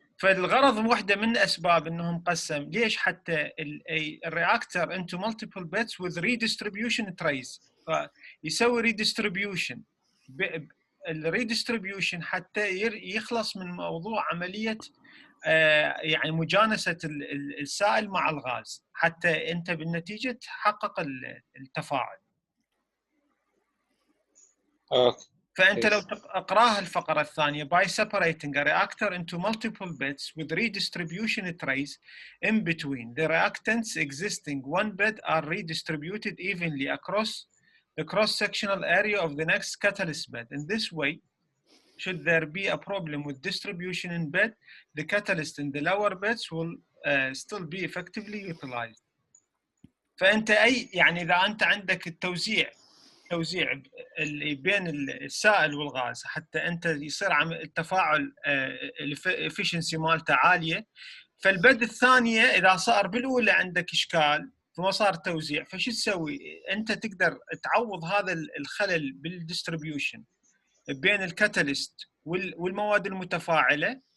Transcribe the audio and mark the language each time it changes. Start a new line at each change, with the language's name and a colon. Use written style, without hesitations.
Arabic: فالغرض واحده من اسباب انه مقسم ليش حتى الرياكتر into multiple beds with redistribution trays، فيسوي redistribution. الريديستريبيوشن حتى يخلص من موضوع عمليه يعني مجانسه السائل مع الغاز، حتى انت بالنتيجه تحقق التفاعل.
English: فانت لو تقراها الفقره الثانيه by separating a reactor into multiple beds with redistribution trays in between the reactants existing one bed are redistributed evenly across the cross-sectional area of the next catalyst bed. In this way, should there be a problem with distribution in bed, the catalyst in the lower beds will still be effectively utilized.
Arabic: فأنت يعني إذا أنت عندك التوزيع اللي بين السائل والغاز حتى أنت يصير التفاعل الافشنسي مالته عالية، فالبد الثانية إذا صار بالأولى عندك إشكال فما صار توزيع، فش تسوي؟ انت تقدر تعوض هذا الخلل بالديستريبيوشن بين الكاتاليست والمواد المتفاعله.